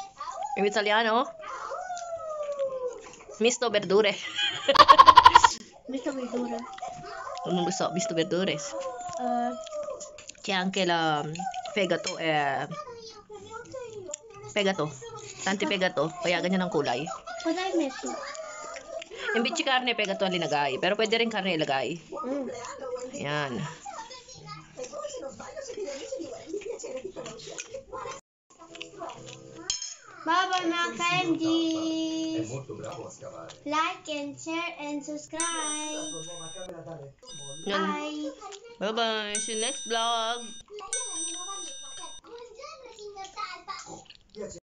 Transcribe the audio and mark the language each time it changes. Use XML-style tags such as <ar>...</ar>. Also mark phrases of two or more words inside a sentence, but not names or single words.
<it>In italiano? Misto verdure. Misto verdura. Non lo so, misto verdure. C'è anche la fegato e fegato. Tanti fegato,</it> <tl>kaya ganyan ang kulay.</tl> <it>Cosa hai messo?</it> <tl>Imbitsi karne, fegato ang linagay. Pero pwede rin karne ilagay. Ayan. Bye mga ka-MGs.</tl> <it>Molto bravo a scavare.</it> <en>Like and share and subscribe.</en> <tl>Yan.</tl> <en>Bye. Bye-bye. See you next vlog.</en> <it>Lei è la mia nuova amica. Buongiorno, signor Talpa.</it>